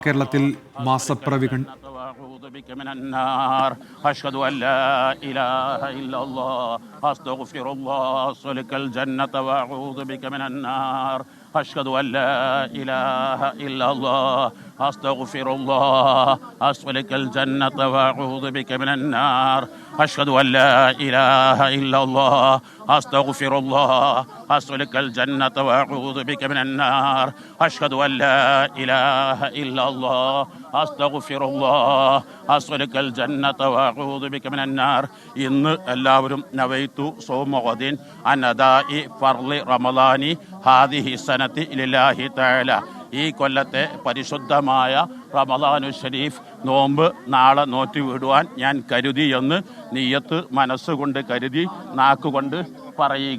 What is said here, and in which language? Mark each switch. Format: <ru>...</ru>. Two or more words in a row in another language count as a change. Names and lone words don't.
<ml>കേരളത്തിൽ മാസപ്പിറവി</ml> <ar>بك من النار أشهد أن لا إله إلا الله أستغفر الله أصلك الجنة وأعوذ بك من النار أشهد أن لا إله إلا الله أستغفر الله أصلك الجنة وأعوذ بك من النار أشهد أن لا إله إلا الله أستغفر الله أصلك الجنة وأعوذ بك من النار أشهد أن لا إله إلا الله أستغفر الله أصلك الجنة وأعوذ بك من النار</ar> <ml>ഇന്ന് എല്ലാവരും</ml> <ar>نويت صوم غد عن أداء فرض رمضان هذه السنة لله تعالى.</ar> <ml>ഈ കൊല്ലത്തെ പരിശുദ്ധമായ</ml> <ar>رمضان الشريف</ar> <ml>നോമ്പ് നാളെ നോറ്റി വിടുവാൻ ഞാൻ കരുതി എന്ന് നിയ്യത്ത് മനസ്സുകൊണ്ട് കരുതി നാക്കുകൊണ്ട് പറയുക.</ml>